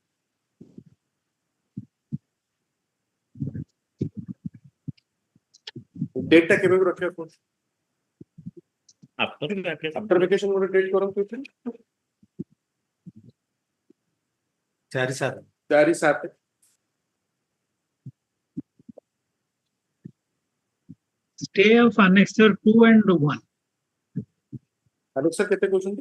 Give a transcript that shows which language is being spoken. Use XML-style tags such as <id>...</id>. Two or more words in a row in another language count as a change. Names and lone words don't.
<or>डेटଟା କେବେ ରଖିବା ପଡୁଛି</or> <en>After vacation. after vacation</en> <or>ଗୋଟେ ଡେଟ୍ କରନ୍ତୁ ଏଥିରେ 4/7</or> <en>Stay of Annexure 2 and 1.</en> <or>ଆଲେକ୍ସା କେତେ କହୁଛନ୍ତି</or>